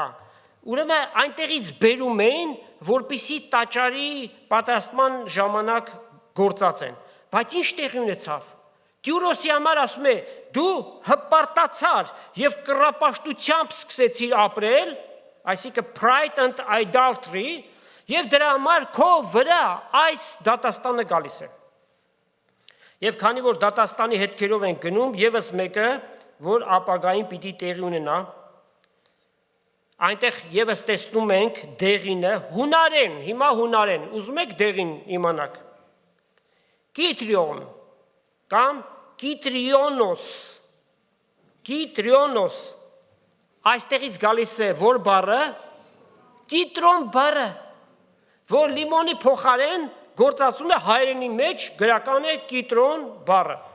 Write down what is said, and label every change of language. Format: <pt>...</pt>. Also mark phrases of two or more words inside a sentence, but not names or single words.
<hy>ուրեմն այնտեղից բերում էին, որպիսի տաճարի պատրաստման ժամանակ գործածեն։ Բայց ինչ տեղի ունեցավ։ Տյուրոսի համար ասում է, դու հպարտացար եւ կռապաշտությամբ սկսեցիր ապրել, այսինքն</hy> <en>pride and idolatry,</en> <hy>եւ դրա համար քո վրա այս դատաստանը գալիս է։ Եվ քանի որ դատաստանի հետքերով են գնում, եւս մեկը, որ ապագային պիտի տեղի ունենա, այնտեղ եւս տեսնում ենք դեղինը հունարեն, հիմա հունարեն, ուզում եք դեղին իմանաք։ Կիտրիոն կամ կիտրիոնոս, այստեղից գալիս է որ բառը, կիտրոն բառը, որ լիմոնի փոխարեն գործածում է հայերենի մեջ, գրական է կիտրոն բառը։</hy>